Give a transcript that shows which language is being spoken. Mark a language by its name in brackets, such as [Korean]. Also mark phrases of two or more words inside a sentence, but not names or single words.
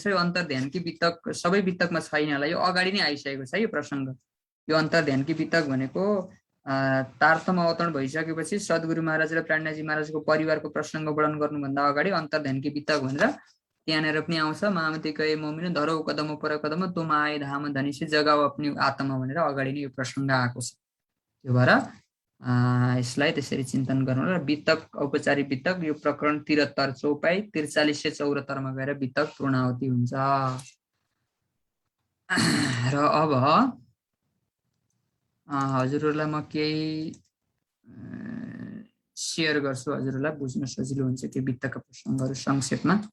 [Nepali] यो अन्तर्ध्यानकी वितक सबै वितकमा छैन होला, यो अगाडि नै आइसकेको छ यो प्रसङ्ग। यो अन्तर्ध्यानकी वितक भनेको तारतम अवतरण भइसकेपछि सद्गुरु महाराज र प्राणजी महाराजको परिवारको प्रसङ्ग वर्णन गर्नुभन्दा अगाडि अन्तर्ध्यानकी वितक भनेर त्यहाँनिर पनि आउँछ। [Hindi] महामती कहे मोमिन धरौ कदम पर कदम तुम आए धाम धनी से जगाओ अपनी आत्मा [Nepali] भनेर अगाडि नै यो प्रसङ्ग आएको छ। त्यो भएर यसलाई त्यसरी चिन्तन गर्नु। र वितक, औपचारिक वितक यो प्रकरण 73 चौपाई 4374 मा गएर वितक पूर्णाहुति हुन्छ। र अब हजुरहरूलाई म केही सेयर गर्छु, हजुरहरूलाई बुझ्न सजिलो हुन्छ त्यो वित्तका प्रसङ्गहरू संक्षेपमा।